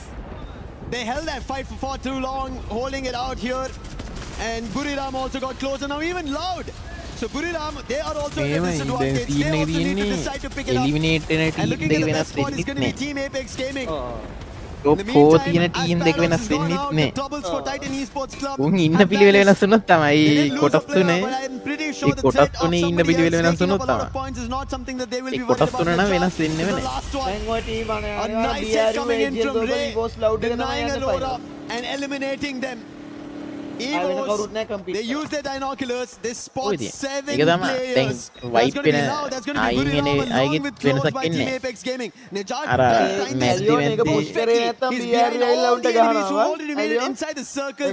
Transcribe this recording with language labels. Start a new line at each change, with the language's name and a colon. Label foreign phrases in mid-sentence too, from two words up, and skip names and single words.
English: They held that fight for far too long, holding it out here. And Buriram also got closer. Now even Loud. So Buriram, they are also at a disadvantage. They also need to decide to pick it up. And looking at the best spot is going to be Team Apex Gaming.
Sinhala: top 4 තියෙන team දෙක වෙනස් වෙන්නෙත් නෑ. උන් ඉන්න පිළිවෙල වෙනස් වුණොත් තමයි කොටස් තුනේ ඒ කොටස් තුනේ ඉන්න පිළිවෙල වෙනස් වුණොත් තමයි. ඒ කොටස් තුන නම් වෙනස් වෙන්නේ නැහැ. දැන් ඔය team අනේ
English: BRU was loud
Sinhala: එක තමයි යන්නේ
English: and eliminating them. Evos, they use their binoculars, they spot 7 players. That's going to be loud, that's going to be Buriram along with close by Team Apex Gaming. Nejad, he's drawing all the enemies who already made it inside the circle.